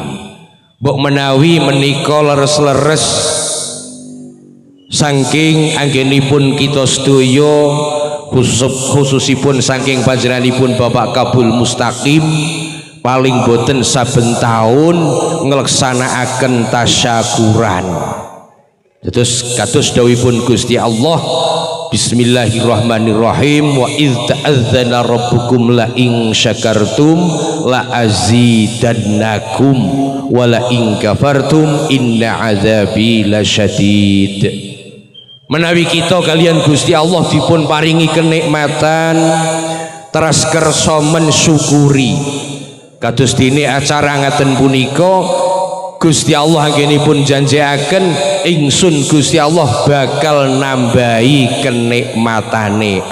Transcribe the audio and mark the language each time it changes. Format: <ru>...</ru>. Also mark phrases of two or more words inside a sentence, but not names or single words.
<jv>Mbok menawi menika leres-leres saking anggenipun kita sedaya khususipun saking panjenenganipun Bapak Kabul Mustaqim paling boten saben taun ngleksanakaken tasyakuran. Terus kados dawuhipun Gusti Allah</jv> <ar>بسم الله الرحمن الرحيم وإذ تأذن ربكم لئن شكرتم لأزيدنكم ولئن كفرتم إن عذابي لشديد.</ar> <jv>Menawi kita kalian Gusti Allah dipun paringi kenikmatan teras kersa mensyukuri kados dene acara ngaten punika Gusti Allah anggenipun janjiaken ingsun Gusti Allah bakal nambahi kenikmatane.</jv>